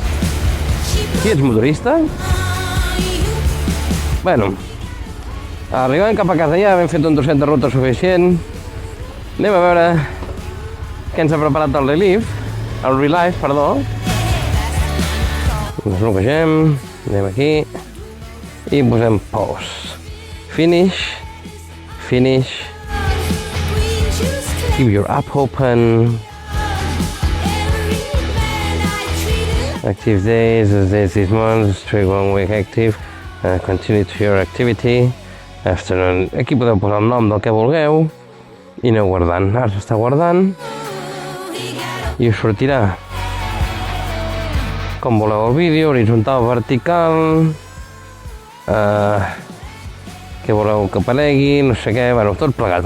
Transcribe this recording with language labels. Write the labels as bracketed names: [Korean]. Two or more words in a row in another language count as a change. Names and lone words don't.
[Catalan] Si ets motorista... Bueno, Arribant cap a casa ja, hem fet un trosset de ruta suficient. Anem a veure què ens ha preparat el Relive, perdó. Ens bloquegem, anem aquí i posem pause. [English] Finish. Keep your app open. Active days, this month, trade 1 week active. Continue to your activity. Afternoon. [Catalan] Aquí podeu posar el nom del que vulgueu i aneu guardant. Ara s'està guardant i us sortirà com voleu el vídeo, horitzontal, vertical, què voleu que aparegui, no sé què, bueno, tot plegat.